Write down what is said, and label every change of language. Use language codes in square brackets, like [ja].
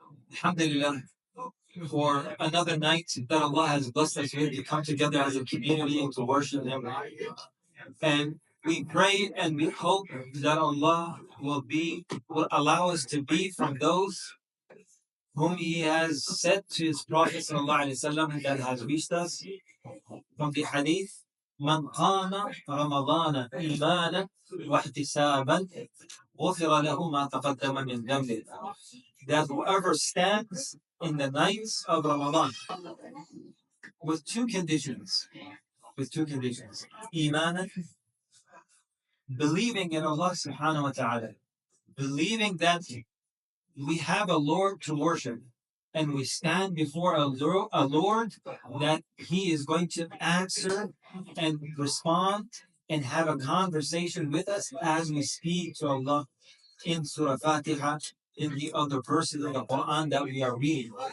[en] Alhamdulillah, for another night that Allah has blessed us with to come together as a community and to worship Him. And we pray and we hope that Allah will allow us to be from those whom He has said to His Prophet ﷺ that has reached us from the hadith. [ar] من قام رمضان إيمانا واحتسابا غفر له ما تقدم من ذنبه. [en] That whoever stands in the nights of Ramadan with two conditions, إيمانا, believing in Allah subhanahu wa ta'ala, believing that we have a Lord to worship, and we stand before a Lord that He is going to answer and respond and have a conversation with us as we speak to Allah in Surah Fatiha, in the other verses of the Quran that we are reading.